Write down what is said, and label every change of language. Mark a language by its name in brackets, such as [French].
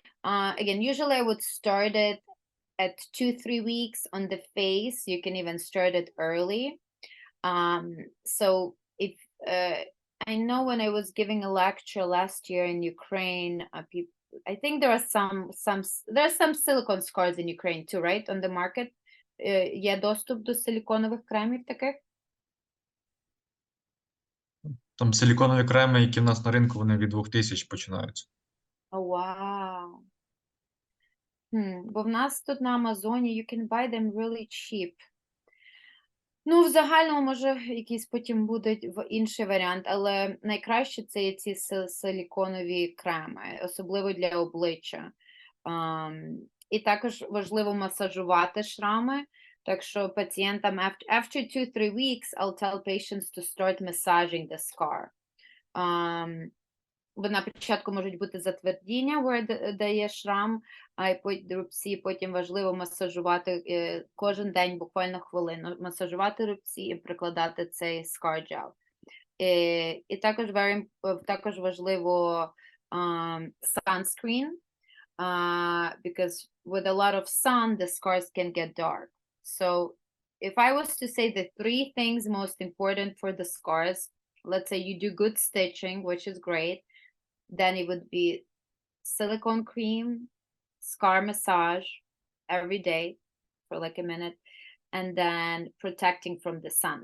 [English] Again, usually I would start it at 2-3 weeks on the face. You can even start it early. So if I know when I was giving a lecture last year in Ukraine, I think there are some silicone scars in Ukraine too, right? On the market. [Ukrainian] Є доступ до силіконових кремів таких? Там силіконові креми, які в нас на ринку, вони від 2000 починаються. Вау. Бо в нас тут на Амазоні [English] you can buy them really cheap. [Ukrainian] Ну, в загальному, може, якийсь потім буде інший варіант, але найкраще це є ці силіконові креми, особливо для обличчя. І також важливо масажувати шрами, так що пацієнтам [English] after 2-3 weeks, I'll tell patients to start massaging the scar. [Ukrainian] Бо на початку можуть бути затвердіння, де є шрам, а рубці, потім важливо масажувати кожен день, буквально хвилину, масажувати рубці і прикладати цей scar gel. І також важливо [English] sunscreen, because with a lot of sun, the scars can get dark. So if I was to say the 3 things most important for the scars, let's say you do good stitching, which is great, then it would be silicone cream, scar massage every day for like a minute, and then protecting from the sun.